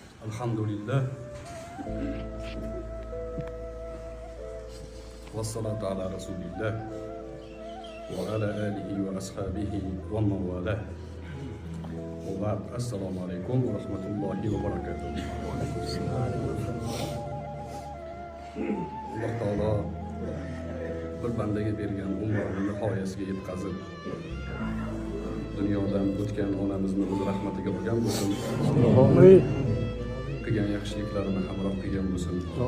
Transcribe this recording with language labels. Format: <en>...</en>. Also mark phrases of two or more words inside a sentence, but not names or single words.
<ar>الحمد لله. والصلاة على رسول الله وعلى آله وأصحابه ومن والاه. وبعد. السلام عليكم ورحمة الله وبركاته.</ar> <uz>Alloh taolo bir bandaga bergan umrni nihoyasiga yetkazib dunyodan o'tgan onamizni o'z rahmatiga olgan bo'lsin. Amin. Qilgan yaxshiliklarini hamroh qilgan bo'lsin.</uz>